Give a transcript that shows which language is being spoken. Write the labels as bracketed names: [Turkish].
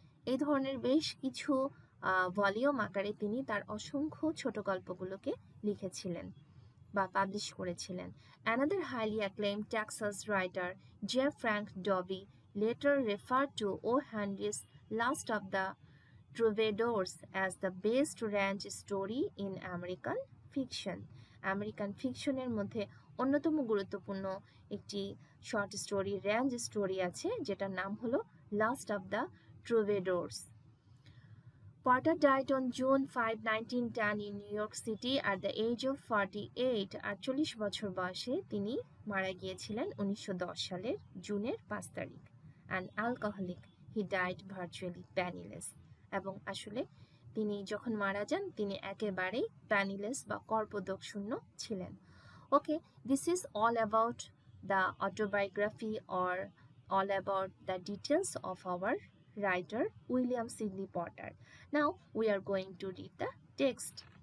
[Bangla] এই ধরনের বেশ কিছু ভলিউম আকারে তিনি তার অসংখ্য ছোট গল্পগুলোকে লিখেছিলেন বা পাবলিশ করেছিলেন। [English] Another highly acclaimed Texas writer, J. Frank Dobie, later referred to O. Henry's Last of the Troubadours as the best ranch story in American fiction. [Bangla] American ফিকশনের মধ্যে অন্যতম গুরুত্বপূর্ণ একটি শর্ট স্টোরি, রেঞ্জ স্টোরি আছে যেটার নাম হলো last of the ট্রুবেডোর্স। [English] Potter died on June 5, 1910 in New York City at the age of 48. [Bangla] 48 বছর বয়সে তিনি মারা গিয়েছিলেন 1910 সালের জুনের 5 তারিখ। [English] An alcoholic, he died virtually penniless. [Bangla] এবং আসলে তিনি যখন মারা যান তিনি একেবারেই penniless বা করপদক শূন্য ছিলেন। [English] Okay, this is all about the autobiography or all about the details of our writer William Sidney Potter. Now we are going to read the text.